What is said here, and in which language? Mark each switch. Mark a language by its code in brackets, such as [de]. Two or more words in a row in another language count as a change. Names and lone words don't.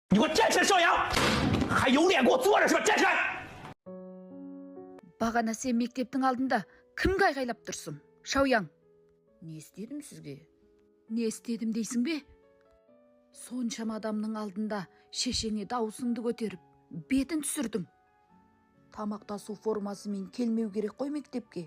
[zh] 你给我站起来，邵阳！还有脸给我坐着是吧？站起来！ [kk] Бағана сен мектептің алдында кімге айғайлап тұрсың? Шауяң. Не істедім сізге? Не істедім дейсің бе? Соншама адамның алдында шешеңе даусыңды көтеріп, бетін түсірдің. Тамақтасу формасымен келмеу керек қой мектепке.